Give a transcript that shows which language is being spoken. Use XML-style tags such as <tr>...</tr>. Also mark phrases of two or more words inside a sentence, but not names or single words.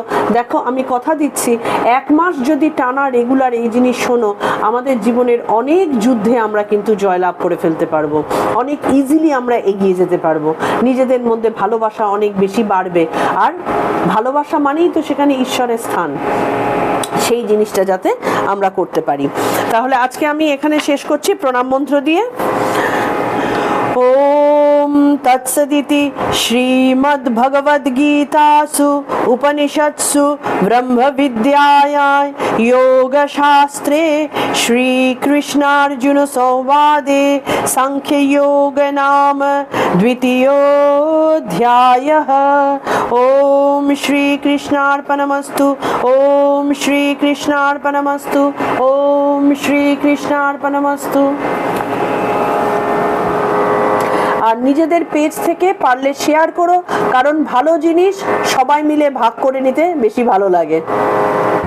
<bn>দেখো আমি কথা দিচ্ছি, 1 মাস যদি টানা রেগুলার এই জিনিস শোনো, আমাদের জীবনের অনেক যুদ্ধে আমরা কিন্তু জয়লাভ করে ফেলতে পারবো, অনেক ইজিলি আমরা এগিয়ে যেতে পারবো, নিজেদের মধ্যে ভালোবাসা অনেক বেশি বাড়বে। আর ভালোবাসা মানেই তো সেখানে ঈশ্বরের স্থান, সেই জিনিসটা যাতে আমরা করতে পারি। তাহলে আজকে আমি এখানে শেষ করছি প্রণাম মন্ত্র দিয়ে।</bn> <sa>ओम तत्सदिति श्रीमद्भगवद्गीतासु उपनिषत्सु ब्रह्मविद्यायां योगशास्त्रे श्रीकृष्णार्जुन संवादे सांख्ययोग नाम द्वितीयोऽध्यायः। ओम श्रीकृष्णार्पणमस्तु, ओम श्रीकृष्णार्पणमस्तु, ओम श्रीकृष्णार्पणमस्तु।</sa> <bn>আর নিজেদের পেজ থেকে পারলে শেয়ার করো, কারণ ভালো জিনিস সবাই মিলে ভাগ করে নিতে বেশি ভালো লাগে।</bn>